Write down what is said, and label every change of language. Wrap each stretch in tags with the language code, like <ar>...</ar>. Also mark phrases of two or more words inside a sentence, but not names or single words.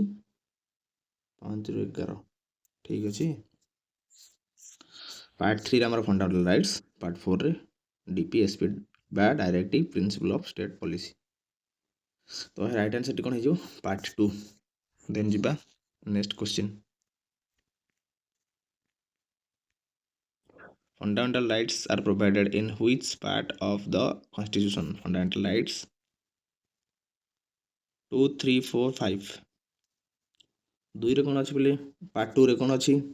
<or>5 ରୁ 11। ଠିକ୍ ଅଛି। ପାର୍ଟ 3ରେ ଆମର</or> <en>fundamental rights,</en> <or>ପାର୍ଟ 4ରେ DPSP ବା</or> <en>directive principle of state policy.</en> <or>ତ</or> <en>right answer</en> <or>କ'ଣ ହେଇଯିବ? ପାର୍ଟ 2। ଦେନ୍ ଯିବା</or> <en>next question. Fundamental rights are provided in which part of the constitution? Fundamental rights 2, 3, 4, 5।</en> <or>2 ରେ କ'ଣ ଅଛି ବୋଲି? ପାର୍ଟ 2 ରେ କ'ଣ ଅଛି?</or>